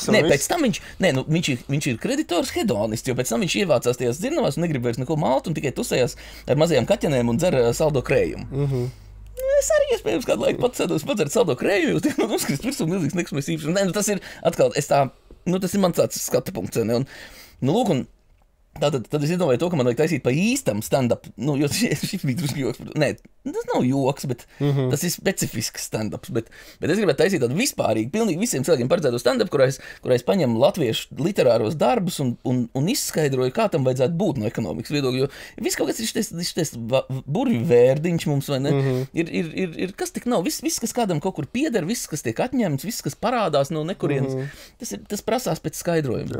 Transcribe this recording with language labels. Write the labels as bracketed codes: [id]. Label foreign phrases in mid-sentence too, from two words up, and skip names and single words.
[lv] Nē, pēc tam viņš ir kreditors hedonists, jo pēc tam viņš ievācās tajās dzirnavās un negrib vairs neko malt un tikai tusējās ar mazajām kaķenēm un dzer saldo krējumu. Es arī iespējams kādu laiku pats sēdos padzert saldo krējumu, jo man uzskrist virsū milzīgs nekustamais īpašums. Tas ir atkal, tas ir mans tāds skatu punkts. Un, nu, lūk, un Tad es domāju, to, ka man vajag taisīt pa īstam stand-up. Nu, jo šis bija drusku joks. Nē, tas nav joks, bet tas ir specifisks stand-ups. Bet es gribētu taisīt tādu vispārīgu, pilnīgi visiem cilvēkiem paredzētu stand-up, kurā es paņemu latviešu literāros darbus un izskaidroju, kā tam vajadzētu būt no ekonomikas viedokļa. Jo viss kaut kas ir šis burvju vērdiņš mums, vai ne? Ir kas tik nav. Viss, kas kādam kaut kur pieder, viss, kas tiek atņemts, viss, kas parādās no nekurienes, tas prasās pēc skaidrojuma.